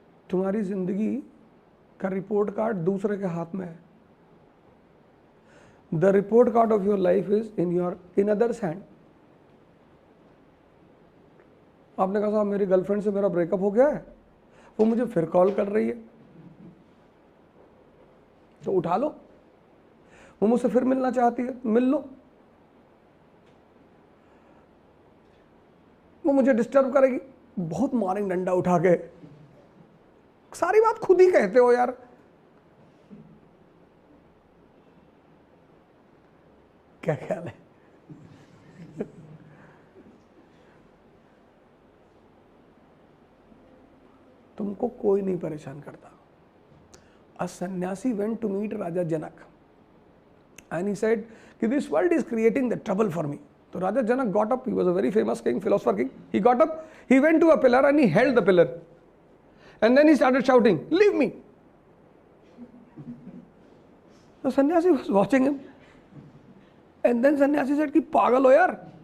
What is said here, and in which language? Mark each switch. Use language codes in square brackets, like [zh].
[hi] तुम्हारी जिंदगी का रिपोर्ट कार्ड दूसरे के हाथ में है। [en] The report card of your life is in others' hand. [hi] आपने कहा साहब मेरी गर्लफ्रेंड से मेरा ब्रेकअप हो गया है, वो मुझे फिर कॉल कर रही है, तो उठा लो। वो मुझसे फिर मिलना चाहती है, मिल लो। वो मुझे डिस्टर्ब करेगी, बहुत मारेंगे डंडा उठा के। सारी बात खुद ही कहते हो यार। क्या ख्याल है? तुमको कोई नहीं परेशान करता। [en] A sannyasi went to meet Raja Janak And he said कि this world is creating the trouble for me. So Raja Janak got up. He was a very famous king, philosopher king. He got up. He went to a pillar and he held the pillar. And then he started shouting, "Leave me!" The sannyasi was watching him. And then sannyasi said [hi] कि पागल हो यार.